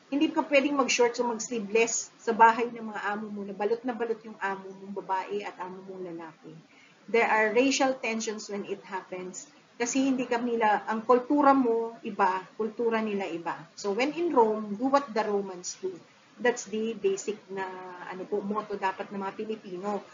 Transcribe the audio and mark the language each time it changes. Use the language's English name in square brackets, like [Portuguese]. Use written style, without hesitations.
[Filipino] Hindi ka pwedeng mag-shorts o mag-sleeveless sa bahay ng mga amo mo, na balot yung amo mong babae at amo mong lalaki. [English] There are racial tensions when it happens. [Filipino] Kasi hindi nila, ang kultura mo iba, kultura nila iba. [English] So when in Rome, do what the Romans do. That's the basic [Filipino] na motto dapat ng mga Pilipino.